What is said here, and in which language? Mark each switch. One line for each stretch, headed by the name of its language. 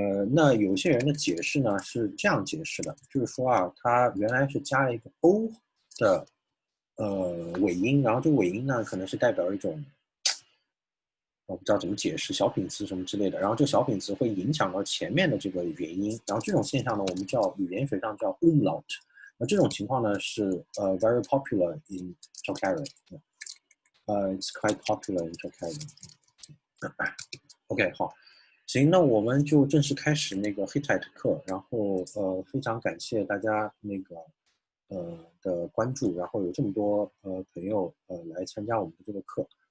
Chinese: 那有些人的解释呢是这样解释的，就是说啊，它原来是加了一个 o 的尾音，然后这个尾音呢可能是代表一种我不知道怎么解释小品词什么之类的，然后这个小品词会影响到前面的这个元音，然后这种现象呢我们叫语言学上叫 umlaut。那这种情况呢是
English: very popular in Tokaran，it's quite popular in Tokaran。
Chinese: OK， 好。行，那我们就正式开始那个 Hittite 课，然后非常感谢大家那个的关注，然后有这么多朋友来参加我们的这个课。